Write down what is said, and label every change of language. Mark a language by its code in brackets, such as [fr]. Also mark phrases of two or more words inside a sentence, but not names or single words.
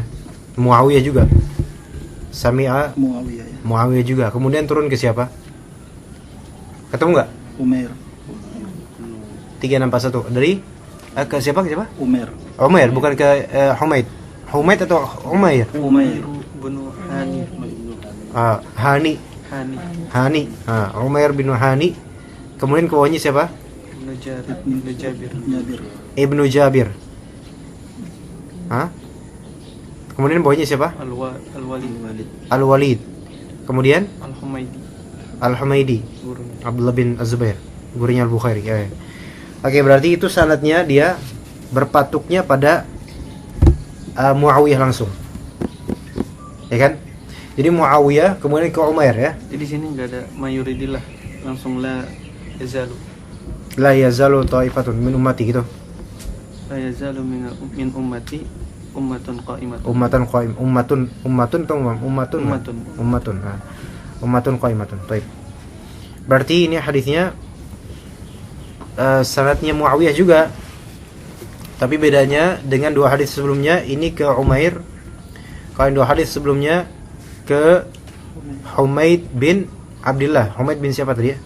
[id] Muawiyah juga. Sami'a Muawiyah ya. Muawiyah juga. Kemudian turun ke siapa? Ketemu nggak? Umair. 3641 dari Ke siapa? Umair. Umair, bukan ke Humaid. Humaid atau Umair? Umair. Bunu Hani. Hani. Hani. Umair bin Hani. Kemudian ke bawahnya siapa? Ibnu Jabir. Ibnu Jabir. Kemudian bawahnya siapa? Al-Walid. Kemudian Al-Humaidi. Gurunya. Abdullah bin Az-Zubair, gurunya Al-Bukhari. Ya. Oke, berarti itu sanadnya dia berpatuknya pada Muawiyah langsung. Ya kan? Jadi Muawiyah kemudian ke Umair ya. Jadi di sini enggak ada mayuridillah, langsung [ar] لا يزال. لا يزال طائفة من أمتي gitu. لا يزال من أمتي أمة قائمة. أمة قائمة. [id] Baik. Berarti ini hadisnya sanadnya Muawiyah juga. Tapi bedanya dengan dua hadis sebelumnya, ini ke Umair. Kalau dua hadis sebelumnya ke Humaid bin Abdullah. Humaid bin siapa tadi ya?